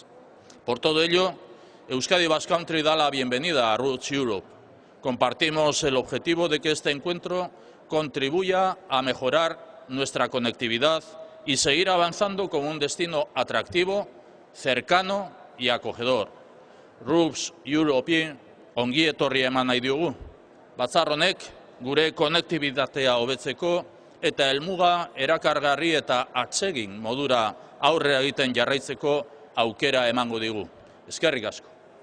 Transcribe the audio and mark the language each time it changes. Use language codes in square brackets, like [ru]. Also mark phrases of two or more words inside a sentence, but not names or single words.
[es] Por todo ello, Euskadi Basque Country da la bienvenida a Routes Europe. Compartimos el objetivo de que este encuentro contribuya a mejorar nuestra conectividad y seguir avanzando como un destino atractivo, cercano y acogedor. [eu] Routes Europe ongi etorria eman nahi diogu. Batzar honek gure konektibitatea hobetzeko eta helmuga erakargarri eta atsegin modura aurrera egiten jarraitzeko aukera emango digu. Eskerrik asko.